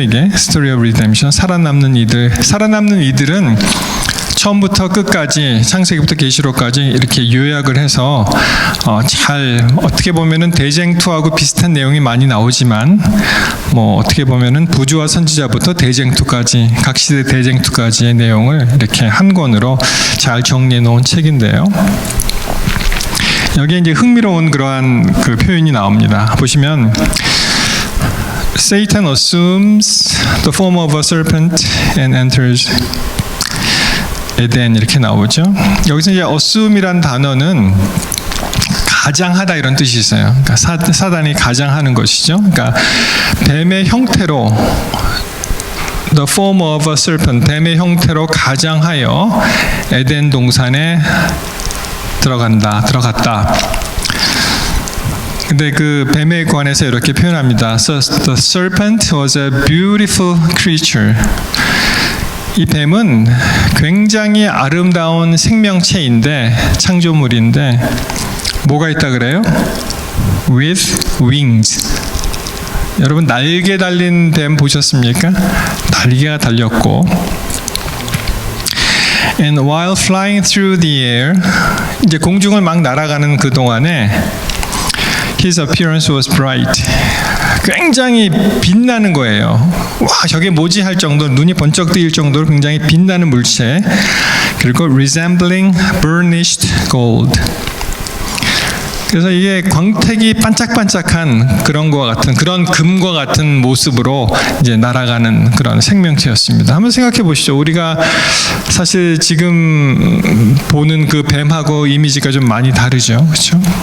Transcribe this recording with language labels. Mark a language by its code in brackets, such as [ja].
[ko] 이게 Story of Redemption, 살아남는 이들은 처음부터 끝까지, 창세기부터 계시록까지 이렇게 요약을 해서 잘, 어떻게 보면은 대쟁투하고 비슷한 내용이 많이 나오지만, 뭐 어떻게 보면은 부조와 선지자부터 대쟁투까지, 각 시대 대쟁투까지의 내용을 이렇게 한 권으로 잘 정리해 놓은 책인데요. 여기에 이제 흥미로운 그러한 그 표현이 나옵니다. 보시면 [en] Satan assumes the form of a serpent and enters 에덴, [ko] 이렇게 나오죠. 여기서 이제 assume이란 단어는 가장하다 이런 뜻이 있어요. 그러니까 사단이 가장하는 것이죠. 그러니까 뱀의 형태로, [en] the form of a serpent, [ko] 뱀의 형태로 가장하여 에덴 동산에 들어갔다. 근데 그 뱀에 관해서 이렇게 표현합니다. [en] So the serpent was a beautiful creature. [ko] 이 뱀은 굉장히 아름다운 생명체인데, 창조물인데 뭐가 있다 그래요? [en] With wings. [ko] 여러분 날개 달린 뱀 보셨습니까? 날개가 달렸고, [en] And while flying through the air, [ko] 이제 공중을 막 날아가는 그 동안에 [en] His appearance was bright. [ko] 굉장히 빛나는 거예요. 와, 저게 뭐지 할 정도로, 눈이 번쩍 뜨일 정도로 굉장히 빛나는 물체. 그리고 [en] resembling burnished gold. [ko] 그래서 이게 광택이 반짝반짝한 그런 거와 같은, 그런 금과 같은 모습으로 이제 날아가는 그런 생명체였습니다. 한번 생각해 보시죠. 우리가 사실 지금 보는 그 뱀하고 이미지가 좀 많이 다르죠, 그렇죠?